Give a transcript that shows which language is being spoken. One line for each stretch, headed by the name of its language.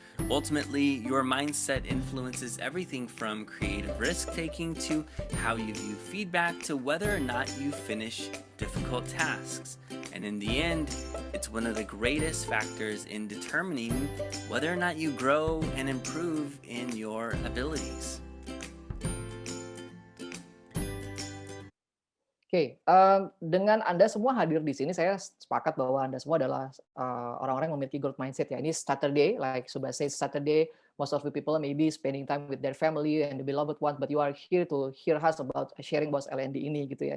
English: Ultimately, your mindset influences everything from creative risk-taking to how you view feedback to whether or not you finish difficult tasks. And in the end, it's one of the greatest factors in determining whether or not you grow and improve in your abilities.
Indonesian: Oke, dengan Anda semua hadir di sini, saya sepakat bahwa Anda semua adalah orang-orang yang memiliki growth mindset ya.
English: Ini Saturday, like Subas says, Saturday, most of the people maybe spending time with their family and the beloved one, but you are here to hear us about sharing about LND ini gitu ya.